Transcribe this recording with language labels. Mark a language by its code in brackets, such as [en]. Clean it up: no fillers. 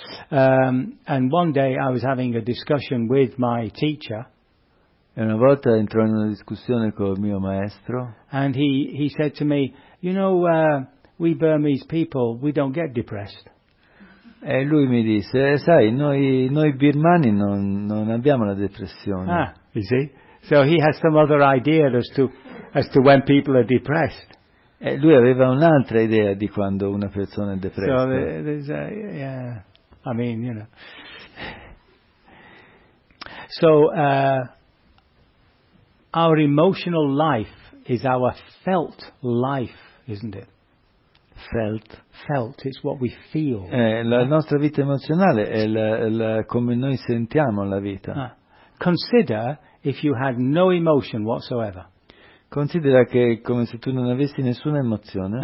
[en] And one day I was having a discussion with my teacher. [it] E una volta entrò in una discussione con il mio maestro. [en] And he said to me, "You know, we Burmese people, we don't get depressed." [it] E lui mi disse, sai, noi birmani non abbiamo la depressione. [en] Ah, you see? So he has some other idea as to when people are depressed. [it] E lui aveva un'altra idea di quando una persona è depressa. [en] So there's a, yeah, I mean, you know. So, our emotional life is our felt life, isn't it? Felt, it's what we feel. [it] La nostra vita emozionale è la come noi sentiamo la vita. [en] Ah. Consider if you had no emotion whatsoever. [it] Considera che come se tu non avessi nessuna emozione.